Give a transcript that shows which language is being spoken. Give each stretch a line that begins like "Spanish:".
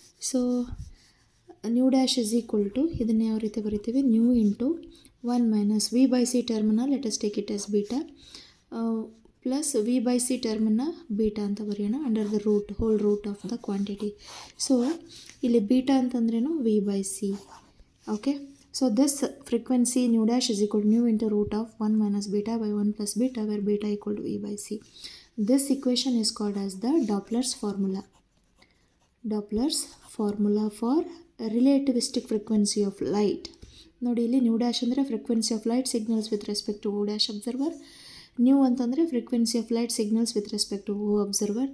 English: so nu dash is equal to
Kannada: ಇದನ್ನು ಯಾವ ರೀತಿ ಬರಿತೀವಿ,
English: nu into 1 minus v by c ಟರ್ಮನ್ನ let's take it as beta plus v by c
Kannada: ಟರ್ಮನ್ನು beta ಅಂತ ಬರೆಯೋಣ
English: Under the root whole root of the quantity.
Kannada: So ಇಲ್ಲಿ beta ಅಂತಂದ್ರೇನು V by C.
English: Okay, so this frequency nu dash is equal to nu into root of 1 minus beta by 1 plus beta, where beta equal to v by c. This equation is called as the Doppler's formula. Doppler's formula for relativistic frequency of light.
Kannada: ನೋಡಿ ಇಲ್ಲಿ
English: Nu dash ಅಂದರೆ frequency of light signals with respect to O dash observer. Nu ಅಂತಂದರೆ frequency of light signals with respect to O observer.